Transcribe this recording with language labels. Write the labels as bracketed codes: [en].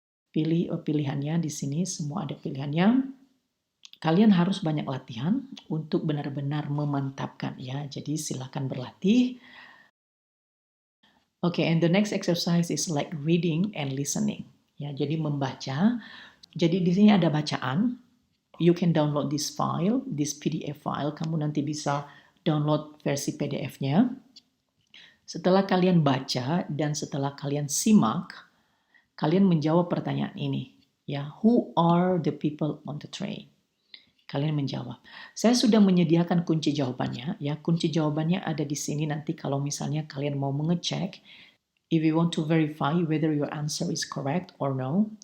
[id] Pilih pilihannya di sini, semua ada pilihannya. Kalian harus banyak latihan untuk benar-benar memantapkan ya. Jadi silakan berlatih. [en] Okay, and the next exercise is like reading and listening. [id] Ya, jadi membaca. Jadi di sini ada bacaan. [en] You can download this file, this PDF file. [id] Kamu nanti bisa download versi PDF-nya. Setelah kalian baca dan setelah kalian simak, kalian menjawab pertanyaan ini. [en] Ya, who are the people on the train? [id] Kalian menjawab. Saya sudah menyediakan kunci jawabannya. Ya, kunci jawabannya ada di sini nanti kalau misalnya kalian mau mengecek. [en] If you want to verify whether your answer is correct or no.